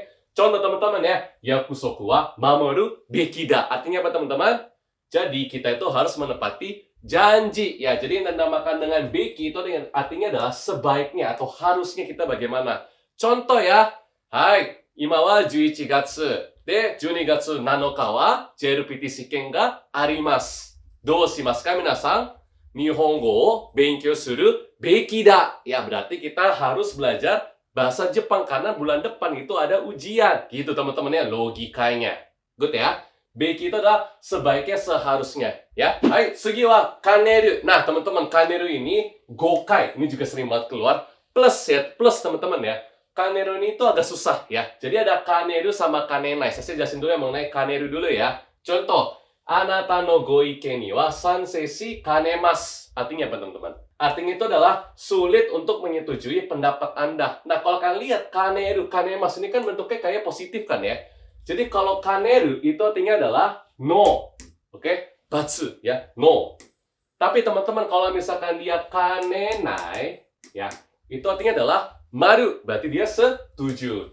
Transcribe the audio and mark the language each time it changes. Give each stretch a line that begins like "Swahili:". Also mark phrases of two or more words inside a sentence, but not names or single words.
Indonesian: Contoh teman-teman ya,
Japanese: 約束は守るべきだ.
Indonesian: Artinya apa teman-teman? Jadi kita itu harus menepati janji ya. Jadi yang dinamakan dengan beki itu artinya adalah sebaiknya atau harusnya kita bagaimana. Contoh ya,
Japanese: はい、今は11月で、12月7日は JLPT 試験があります。どうしますか皆さん？日本語を勉強するべきだ.
Indonesian: Ya, berarti kita harus belajar bahasa Jepang karena bulan depan itu ada ujian. Gitu teman-teman ya, logikanya. Good ya? Beki itu adalah sebaiknya, seharusnya.
Japanese: Ya, はい、次はかねる.
Indonesian: Nah, teman-teman, kaneru ini gokai. Ini juga sering banget keluar. Plus ya, plus teman-teman ya. Kaneru ini itu agak susah ya. Jadi ada kaneru sama kanenai. Saya jelasin dulu ya mengenai kaneru dulu ya. Contoh,
Japanese: あなたのご意見には賛成しかねます.
Indonesian: Artinya apa teman-teman? Artinya itu adalah sulit untuk menyetujui pendapat Anda. Nah, kalau kalian lihat kaneru, kanemasu ini kan bentuknya kayak positif kan ya. Jadi kalau kaneru itu artinya adalah no. Oke? Batsu ya, no. Tapi teman-teman kalau misalkan dia kanenai ya, itu artinya adalah maru, berarti dia setuju.